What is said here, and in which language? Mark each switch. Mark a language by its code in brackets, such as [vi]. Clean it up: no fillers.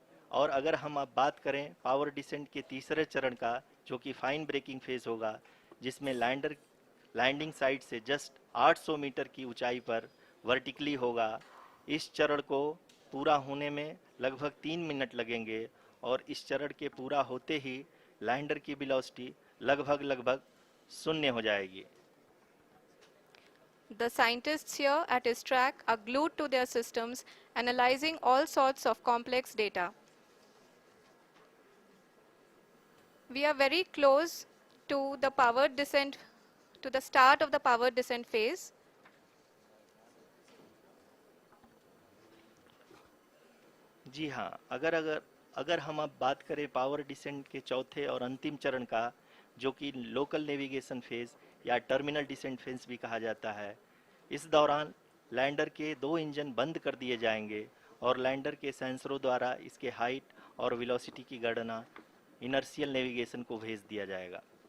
[hi] और अगर हम अब बात करें पावर डिसेंट के तीसरे चरण का, जो कि फाइन ब्रेकिंग फेज होगा, जिसमें लैंडिंग साइट से जस्ट 800 मीटर की ऊंचाई पर वर्टिकली होगा। इस चरण को पूरा होने में लगभग 3 मिनट लगेंगे और इस चरण के पूरा होते ही लैंडर की वेलोसिटी लगभग शून्य हो जाएगी। [en] The scientists here at ISTRAC are glued to their systems, analyzing all sorts of complex data. We are very close to the power descent, to the start of the power descent phase. [hi] जी हाँ, अगर हम अब बात करें power descent के चौथे और अंतिम चरण का, जो कि लोकल नेविगेशन फेज या टर्मिनल डिसेंट फेज भी कहा जाता है, इस दौरान लैंडर के 2 इंजन बंद कर दिए जाएंगे और लैंडर के सेंसरों द्वारा इसके हाइट और वेलोसिटी की गणना इनर्शियल नेविगेशन को भेज दिया जाएगा।